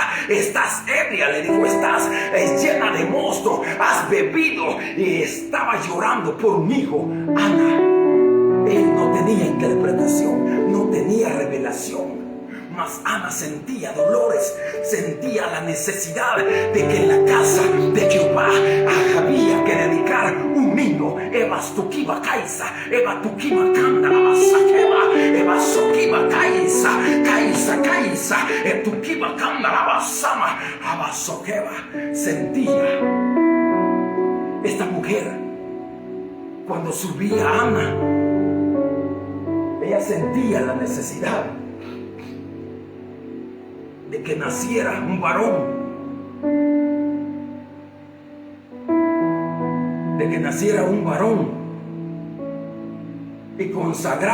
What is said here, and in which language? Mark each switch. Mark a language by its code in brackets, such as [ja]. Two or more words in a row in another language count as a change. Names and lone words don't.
[es] Estás ebria, le dijo, estás llena de mosto, has bebido, y estaba llorando por un hijo. Ana, él no tenía interpretación, no tenía revelación. Mas Ana sentía dolores, sentía la necesidad de que en la casa de Jehová había que dedicar un niño. Eva Stukiba Kaisa, Eva Tukima Kanda, Eva Sokiba Kaisa, Kaisa, Tukiba Kanda, Abasama, Abasokeba. Sentía esta mujer cuando subía a Ana, ella sentía la necesidad de que naciera un varón, de que naciera un varón y consagrarlo.